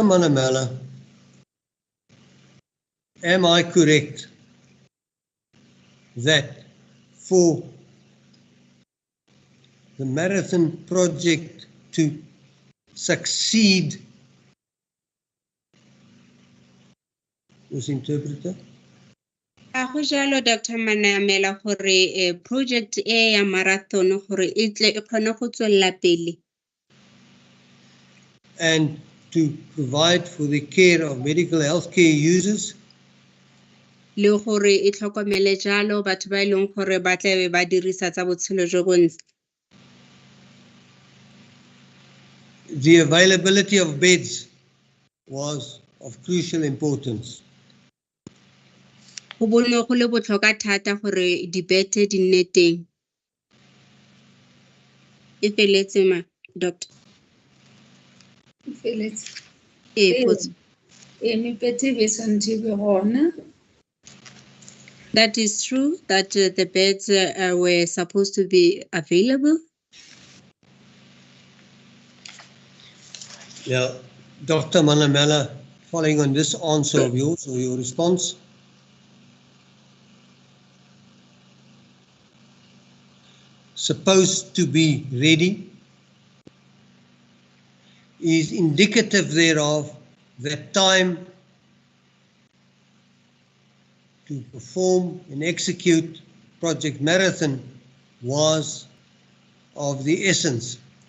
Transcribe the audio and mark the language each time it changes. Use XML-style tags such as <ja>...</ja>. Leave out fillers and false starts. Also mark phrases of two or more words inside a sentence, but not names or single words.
<en>Manamela, am I correct that for the marathon project to succeed, was interpreter?</en> <tn>A go jalo, Dr. Manamela, gore project e ya marathon gore e tle e kgone go tswella pele.</tn> <en>And to provide for the care of medical health care users,</en> <tn>Le gore e tlhokomele jalo batho ba e leng gore ba tla be ba dirisa tsa botshelo jo bontle.</tn> <en>the availability of beds was of crucial importance.</en> <tn>Go bone go le botlhokwa thata gore dibete di nne teng. E feletse ma, doctor? Potso.</tn> <en>That is true that the beds were supposed to be available. Now, Dr. Manamela, following on this answer of yours or your response, supposed to be ready is indicative thereof that time to perform and execute Project Marathon was of the essence.</en>